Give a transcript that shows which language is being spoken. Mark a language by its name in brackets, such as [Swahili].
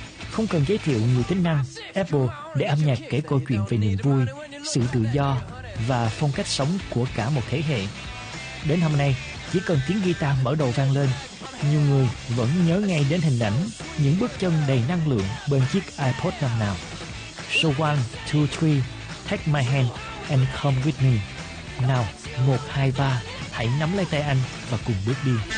[Vietnamese] Không cần giới thiệu nhiều tính năng, Apple để âm nhạc kể câu chuyện về niềm vui, sự tự do và phong cách sống của cả một thế hệ. Đến hôm nay, chỉ cần tiếng guitar mở đầu vang lên, nhiều người vẫn nhớ ngay đến hình ảnh những bước chân đầy năng lượng bên chiếc iPod năm nào. [English] So 1, 2, 3, take my hand and come with me. [Vietnamese] Nào, 1, 2, 3, hãy nắm lấy tay anh và cùng bước đi.